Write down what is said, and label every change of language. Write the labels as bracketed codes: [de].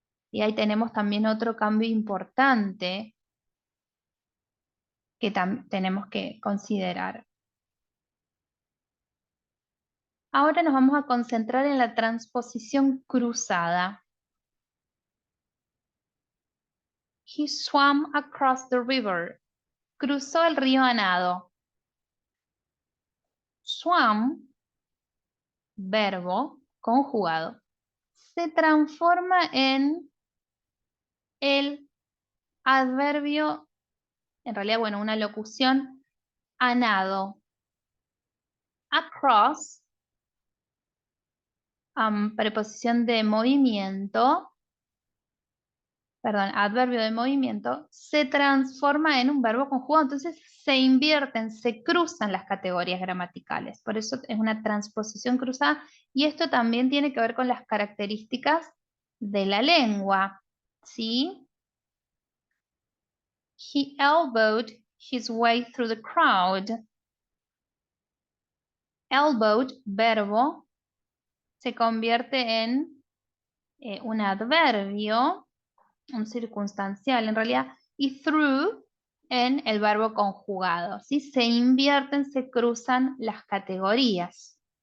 [es] Y ahí tenemos también otro cambio importante que tenemos que considerar. Ahora nos vamos a concentrar en la transposición cruzada. [en] He swam across the river. [es] Cruzó el río a nado. Swam, verbo conjugado, se transforma en el adverbio, en realidad, bueno, una locución, a nado. Across, preposición de movimiento, perdón, adverbio de movimiento, se transforma en un verbo conjugado, entonces se invierten, se cruzan las categorías gramaticales, por eso es una transposición cruzada, y esto también tiene que ver con las características de la lengua, ¿sí? [en] He elbowed his way through the crowd. [es] Elbowed, verbo, se convierte en un adverbio, un circunstancial en realidad, y through en el verbo conjugado. ¿Sí? Se invierten, se cruzan las categorías.